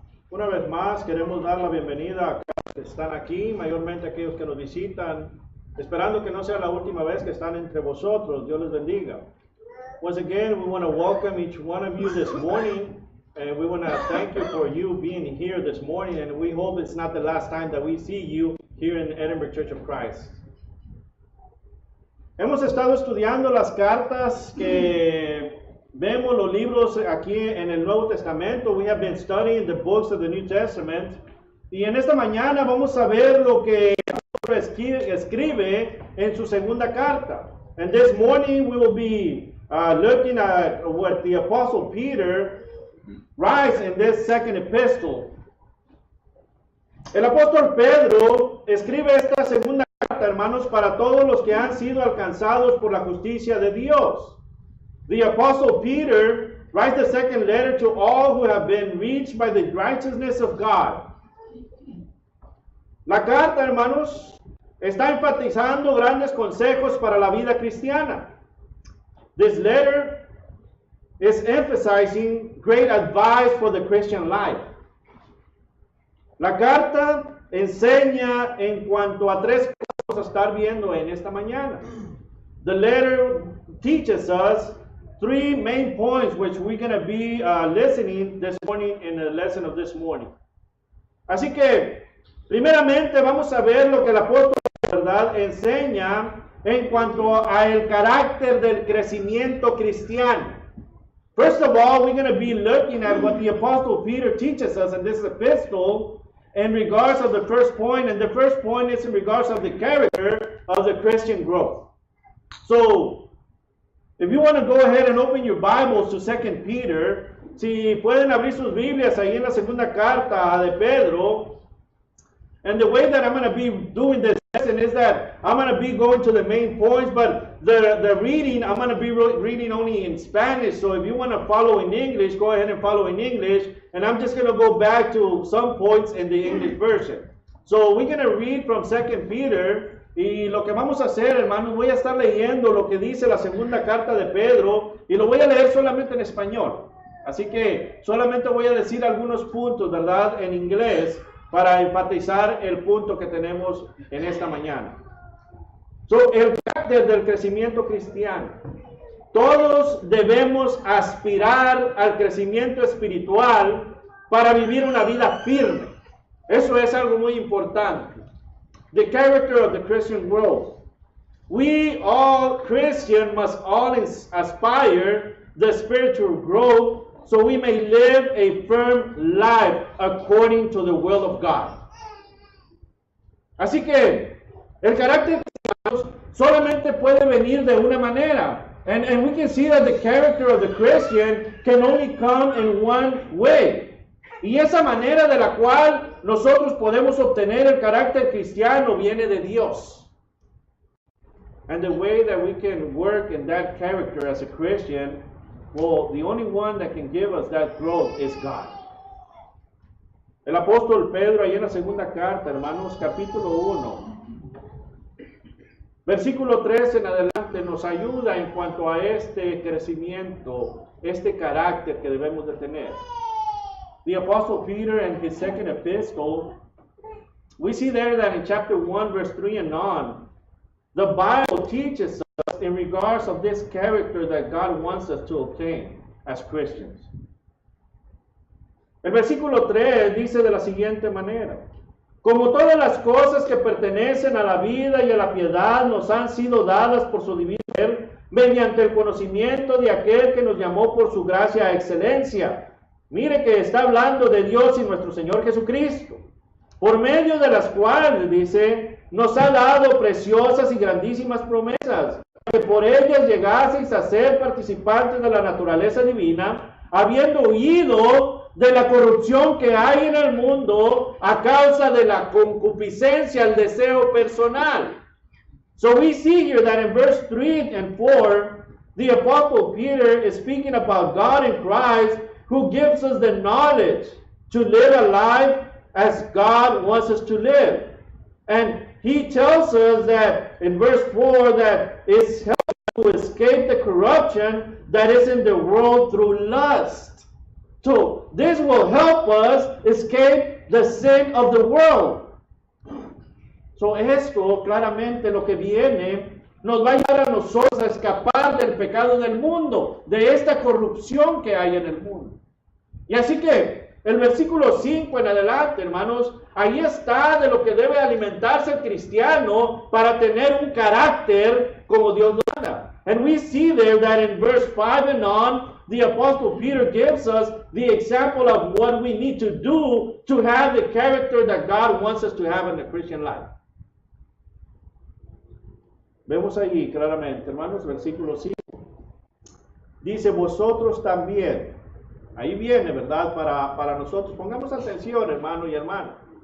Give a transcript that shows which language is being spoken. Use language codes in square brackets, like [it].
[es] Una vez más queremos dar la bienvenida a aquellos que están aquí, mayormente aquellos que nos visitan, esperando que no sea la última vez que están entre vosotros. Dios les bendiga. [en] Once again, we want to welcome each one of you this morning, and we want to thank you for you being here this morning, and we hope it's not the last time that we see you here in Edinburgh Church of Christ. [es] Hemos estado estudiando las cartas que vemos, los libros aquí en el Nuevo Testamento. [en] We have been studying the books of the New Testament. [es] Y en esta mañana vamos a ver lo que escribe en su segunda carta. [en] And this morning we will be looking at what the Apostle Peter writes in this second epistle. [es] El apóstol Pedro escribe esta segunda carta, hermanos, para todos los que han sido alcanzados por la justicia de Dios. [en] The Apostle Peter writes the second letter to all who have been reached by the righteousness of God. [es] La carta, hermanos, está enfatizando grandes consejos para la vida cristiana. [en] This letter is emphasizing great advice for the Christian life. [es] La carta enseña en cuanto a tres cosas que vamos a estar viendo en esta mañana. [en] The letter teaches us three main points which we're going to be listening this morning in the lesson of this morning. [es] Así que, primeramente vamos a ver lo que el apóstol de verdad enseña en cuanto a el carácter del crecimiento cristiano. [en] First of all, we're going to be looking at what the apostle Peter teaches us in this epistle in regards of the first point, and the first point is in regards of the character of the Christian growth. So, if you want to go ahead and open your Bibles to 2 Peter, [es] si pueden abrir sus Biblias ahí en la segunda carta de Pedro, [en] and the way that I'm going to be doing this lesson is that I'm going to be going to the main points, but the reading, I'm going to be reading only in Spanish, so if you want to follow in English, go ahead and follow in English, and I'm just going to go back to some points in the English version. So we're going to read from 2 Peter. [es] Y lo que vamos a hacer, hermanos, voy a estar leyendo lo que dice la segunda carta de Pedro y lo voy a leer solamente en español. Así que solamente voy a decir algunos puntos, ¿verdad?, en inglés para enfatizar el punto que tenemos en esta mañana. So, el carácter del crecimiento cristiano. Todos debemos aspirar al crecimiento espiritual para vivir una vida firme. Eso es algo muy importante. [en] The character of the Christian growth. We all Christians must all aspire the spiritual growth so we may live a firm life according to the will of God. [es] Así que el carácter solamente puede venir de una manera. [en] And we can see that the character of the Christian can only come in one way. [es] Y esa manera de la cual nosotros podemos obtener el carácter cristiano viene de Dios. [en] And the way that we can work in that character as a Christian, well, the only one that can give us that growth is God. [es] El apóstol Pedro, ahí en la segunda carta, hermanos, capítulo 1, versículo 3 en adelante, nos ayuda en cuanto a este crecimiento, este carácter que debemos de tener. [en] The Apostle Peter in his second epistle, we see there that in chapter 1, verse 3 and on, the Bible teaches us in regards of this character that God wants us to obtain as Christians. [es] El versículo 3 dice de la siguiente manera: como todas las cosas que pertenecen a la vida y a la piedad nos han sido dadas por su divino poder, mediante el conocimiento de aquel que nos llamó por su gracia a excelencia. Mire que está hablando de Dios y nuestro Señor Jesucristo, por medio de las cuales, dice, nos ha dado preciosas y grandísimas promesas, que por ellas llegaseis a ser participantes de la naturaleza divina, habiendo huido de la corrupción que hay en el mundo a causa de la concupiscencia, el deseo personal. [en] So we see here that in verse 3 and 4, the Apostle Peter is speaking about God in Christ, who gives us the knowledge to live a life as God wants us to live. And he tells us that in verse 4 that it's helping to escape the corruption that is in the world through lust. So this will help us escape the sin of the world. [es] So esto claramente lo que viene nos va a ayudar a nosotros a escapar del pecado del mundo, de esta corrupción que hay en el mundo. Y así que el versículo 5 en adelante, hermanos, ahí está de lo que debe alimentarse el cristiano para tener un carácter como Dios manda. [en] And we see there that in verse 5 and on, the Apostle Peter gives us the example of what we need to do to have the character that God wants us to have in the Christian life. [es] Vemos allí claramente, hermanos, versículo 5. Dice, vosotros también. Ahí viene, ¿verdad? Para nosotros. Pongamos atención, hermano y hermana.